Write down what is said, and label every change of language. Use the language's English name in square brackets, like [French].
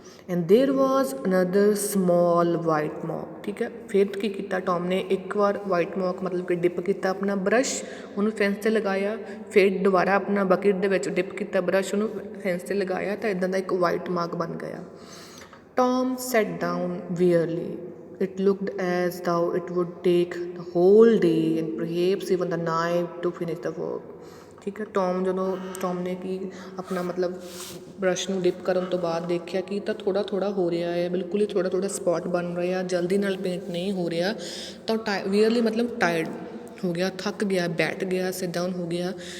[English] And there was another small white mark. [Punjabi] ਠੀਕ ਹੈ, ਫਿਰ ਕੀ ਕੀਤਾ ਟੌਮ ਨੇ, ਇੱਕ ਵਾਰ ਵਾਈਟ ਮੌਕ ਮਤਲਬ ਕਿ ਡਿਪ ਕੀਤਾ ਆਪਣਾ ਬਰੱਸ਼, ਉਹਨੂੰ ਫੈਂਸ 'ਤੇ ਲਗਾਇਆ, ਫਿਰ ਦੁਬਾਰਾ ਆਪਣਾ ਬਕਟ ਦੇ ਵਿੱਚ ਡਿਪ ਕੀਤਾ ਬਰੱਸ਼, ਉਹਨੂੰ ਫੈਂਸ 'ਤੇ ਲਗਾਇਆ, ਤਾਂ ਇੱਦਾਂ ਦਾ ਇੱਕ ਵਾਈਟ ਮਾਰਕ ਬਣ ਗਿਆ. [English] Tom sat down wearily. It looked as though it would take the whole day and perhaps even the night to finish the work. [Punjabi] ਠੀਕ ਹੈ, ਟੌਮ ਨੇ ਕੀ ਆਪਣਾ ਮਤਲਬ ਬਰੱਸ਼ ਨੂੰ ਡਿਪ ਕਰਨ ਤੋਂ ਬਾਅਦ ਦੇਖਿਆ ਕਿ ਤਾਂ ਥੋੜ੍ਹਾ ਹੋ ਰਿਹਾ ਹੈ, ਬਿਲਕੁਲ ਹੀ ਥੋੜ੍ਹਾ ਸਪੋਟ ਬਣ ਰਿਹਾ, ਜਲਦੀ ਨਾਲ ਪੇਂਟ ਨਹੀਂ ਹੋ ਰਿਹਾ, ਤਾਂ ਵੀਅਰਲੀ ਮਤਲਬ ਟਾਇਰਡ ਹੋ ਗਿਆ, ਥੱਕ ਗਿਆ, ਬੈਠ ਗਿਆ, ਸਿਟ ਡਾਊਨ ਹੋ ਗਿਆ.